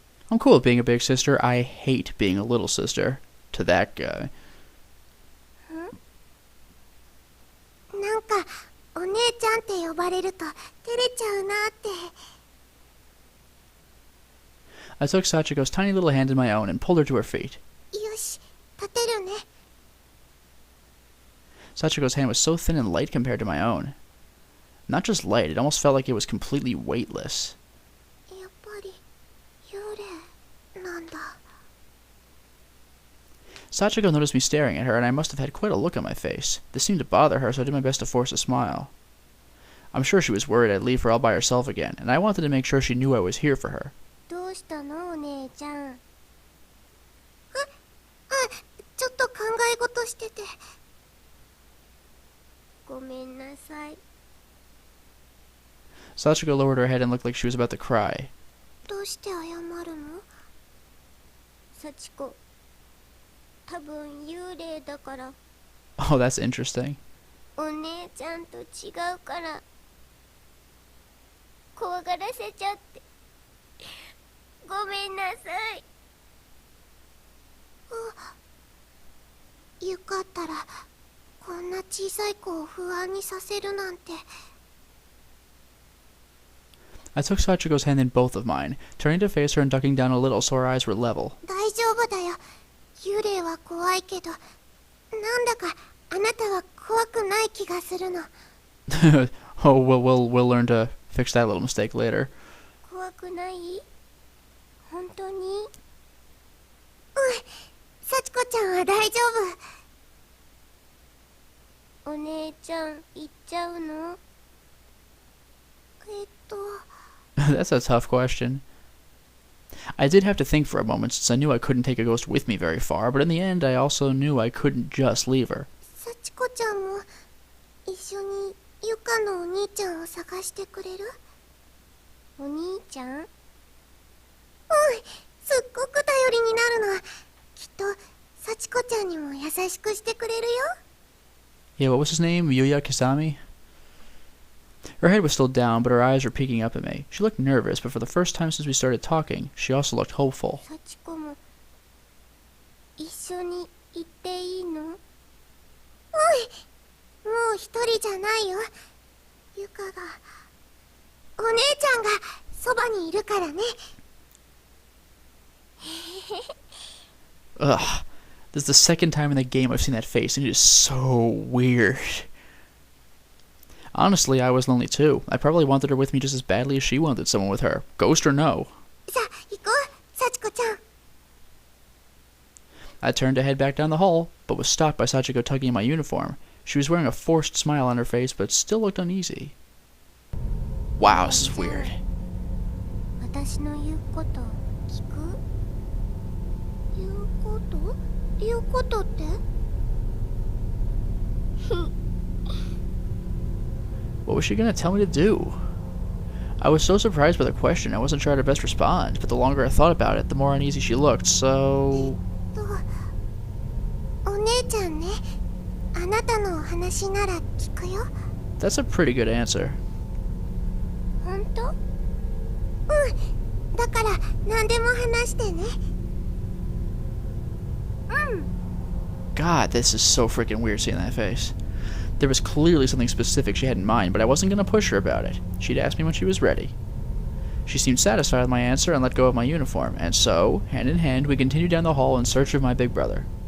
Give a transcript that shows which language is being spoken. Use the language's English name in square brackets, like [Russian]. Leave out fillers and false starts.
[English] I'm cool with being a big sister. I hate being a little sister. To that guy. [Japanese] なんか、お姉ちゃんって呼ばれると照れちゃうなって。 [English] I took Sachiko's tiny little hand in my own and pulled her to her feet. [Japanese] よし、立てるね。 [English] Sachiko's hand was so thin and light compared to my own. Not just light, it almost felt like it was completely weightless. [Japanese] やっぱり幽霊なんだ。 [English] Sachiko noticed me staring at her, and I must have had quite a look on my face. This seemed to bother her, so I did my best to force a smile. I'm sure she was worried I'd leave her all by herself again, and I wanted to make sure she knew I was here for her. [Japanese] どうしたのお姉ちゃん。ちょっと考え事してて。ごめんなさい。 [English] Sachiko lowered her head and looked like she was about to cry. [Japanese] どうして謝るの？幸子、多分幽霊だから。 [English] Oh, that's interesting. [Japanese] お姉ちゃんと違うから怖がらせちゃってごめんなさい。よかったらこんな小さい子を不安にさせるなんて。 [English] I took Sachiko's hand in both of mine, turning to face her and ducking down a little so our eyes were level. [Japanese] 大丈夫だよ。幽霊は怖いけど、なんだかあなたは怖くない気がするの。 [English] Oh, we'll learn to fix that little mistake later. [Japanese] 怖くない？本当に？幸子ちゃんは大丈夫。ん行っちゃうの？ [English] That's a tough question. I did have to think for a moment since I knew I couldn't take a ghost with me very far, but in the end I also knew I couldn't just leave her. [Japanese] 幸子ちゃんも一緒にゆかのお兄ちゃんを探してくれる？お兄ちゃん？うん、すっごく頼りになるの。きっと幸子ちゃんにも優しくしてくれるよ。 [English] Yeah, what was his name? Yuya Kisami? Her head was still down, but her eyes were peeking up at me. She looked nervous, but for the first time since we started talking, she also looked hopeful. [Japanese] 幸子も一緒に行っていいの？うん、もう一人じゃないよ。ゆかが、お姉ちゃんがそばにいるからね。 [English] Ugh. This is the second time in the game I've seen that face, and it is so weird. Honestly, I was lonely too. I probably wanted her with me just as badly as she wanted someone with her. Ghost or no. [Japanese] さあ、行こう、幸子ちゃん。 [English] I turned to head back down the hall, but was stopped by Sachiko tugging at my uniform. She was wearing a forced smile on her face, but still looked uneasy. Wow, this is weird. [Japanese] 私の言うこと聞く？言うことって？ [English] What was she gonna tell me to do? I was so surprised by the question, I wasn't sure how to best respond, but the longer I thought about it, the more uneasy she looked, so... [Japanese] お姉ちゃんね、あなたのお話なら聞くよ。 [English] That's a pretty good answer. [Japanese] 本当？うん、だから何でも話してね。 [English] God, this is so freaking weird seeing that face. There was clearly something specific she had in mind, but I wasn't going to push her about it. She'd asked me when she was ready. She seemed satisfied with my answer and let go of my uniform, and so, hand in hand, we continued down the hall in search of my big brother.